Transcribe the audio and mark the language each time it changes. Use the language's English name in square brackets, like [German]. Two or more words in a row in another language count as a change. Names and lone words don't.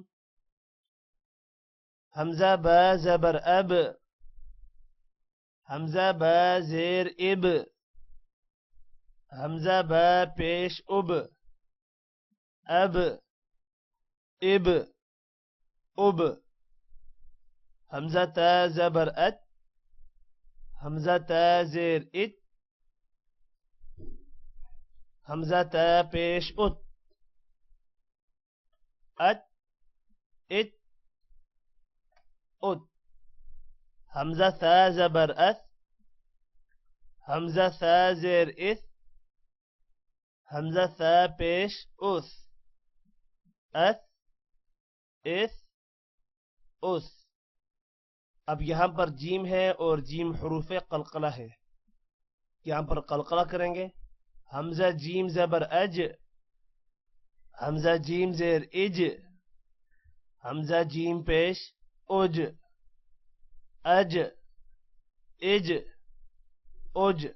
[Urdu] حمزہ با زبر اب، حمزہ با زیر اب، حمزہ با پیش اب، اب، اب، اب۔ حمزہ تا زبر ات، حمزہ تا زیر ات، حمزہ تا پیش ات، ات، ات، ات۔ حمزہ تا زبر ات، حمزہ تا زیر ات، حمزہ تا پیش اس، ات، اس، اس۔ اب یہاں پر جیم ہے اور جیم حروف قلقلہ ہے، یہاں پر قلقلہ کریں گے۔ حمزہ جیم زبر اج، حمزہ جیم زیر اج، حمزہ جیم پیش اج، اج، اج، اج۔